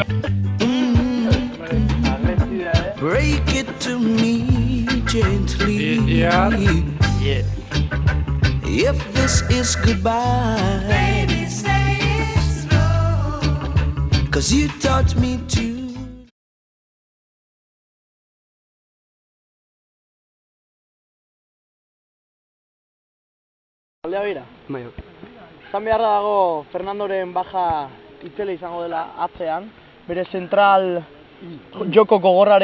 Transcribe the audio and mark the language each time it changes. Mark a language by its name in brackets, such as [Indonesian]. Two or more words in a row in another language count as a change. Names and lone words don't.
[English] Break it to me gently. Yeah. If this is goodbye, baby, say it slow, 'cause you taught me to. [Basque] Aldea bira. Bai. Zan beharra dago Fernandoren baja itzela izango dela atzean, bere zentral joko gogorrarekin